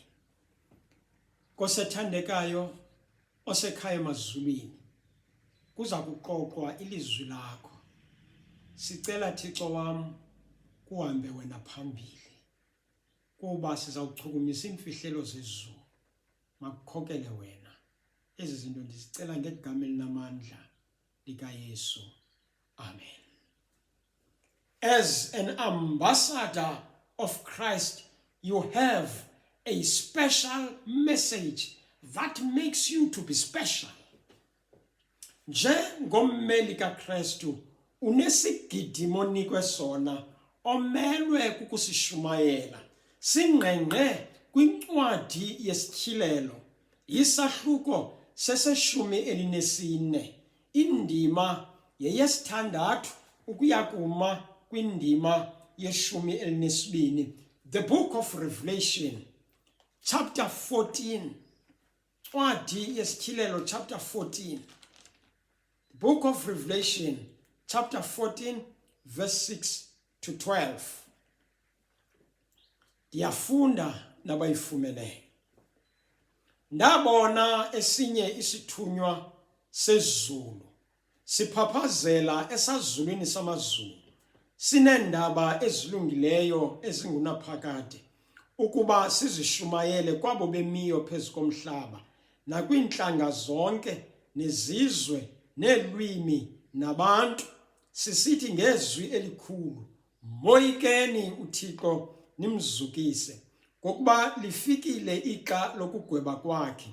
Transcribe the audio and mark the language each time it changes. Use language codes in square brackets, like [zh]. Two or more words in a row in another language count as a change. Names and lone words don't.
[xh] Nkosi ethandekayo osekhaya emazulwini, kuza kuqoqwa ilizwi lakho. Sicela Thixo wam kuhambe wena phambili, kuba sizawuchukumisa imfihlelo zezulu. Makukhokele wena. Ezi zinto ndizicela ngegama elinamandla likaYesu. Amen. [en] As an ambassador of Christ, you have a special message that makes you to be special. [xh] Njengommeli kaKristu unesigidimo onikwe sona omelwe kukusishumayela. Singqengqe kwincwadi yesityhilelo, isahluko seseshumi elinesine, indima yeyesithandathu ukuya kuma kwindima yeshumi elinesibini. [en] The book of Revelation, chapter 14. [xh] Ncwadi yesityhilelo, [en] chapter 14. The book of Revelation, chapter 14, verse 6 to 12. [xh] Ndiyafunda nabayifumeleyo. Ndabona esinye isithunywa sezulu siphaphazela esazulwini samazulu, sineendaba ezilungileyo ezingunaphakade, ukuba sizishumayele kwabo bemiyo phezu komhlaba, nakwiintlanga zonke, nezizwe, neelwimi, nabantu, sisithi ngezwi elikhulu, moyikeni uThixo nimzukise, ngokuba lifikile ixa lokugweba kwakhe.